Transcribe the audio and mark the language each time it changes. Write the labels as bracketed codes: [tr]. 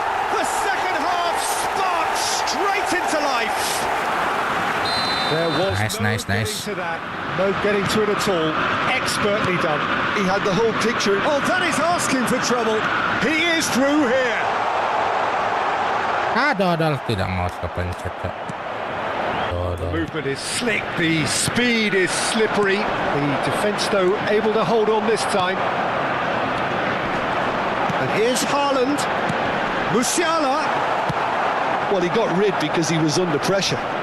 [en] The second half sparks straight into life. There was Nice. getting to that. No getting to it at all. Expertly done. He had the whole picture. Oh, that is asking for trouble. He is through here. [id] Dodol tidak mau kepencet, Cok. [en] The movement is slick. The speed is slippery. The defence, though, able to hold on this time. And here's Haaland. Musiala. Well, he got rid because he was under pressure.